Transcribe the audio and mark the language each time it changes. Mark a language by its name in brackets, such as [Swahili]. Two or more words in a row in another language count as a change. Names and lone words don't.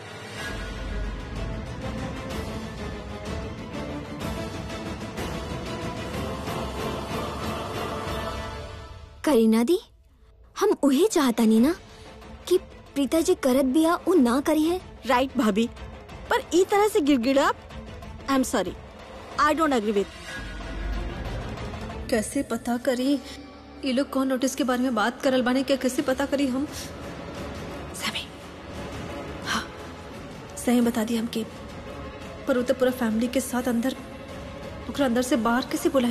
[Bhojpuri] करीना दी, हम उहे चाहतानी ना कि प्रीता जी करत बिया उ ना करी है। राइट भाभी, पर ई तरह से गिड़गिड़ा, [English] I am sorry, I don't agree with. [Bhojpuri] कैसे पता करी ये लोग कौन नोटिस के बारे में बात करल बाने के? कैसे पता करी हम? सही, हाँ सही बता दी हमके, पर वो तो पूरा फैमिली के साथ अंदर, ओकरा अंदर से बाहर कैसे बुलाई?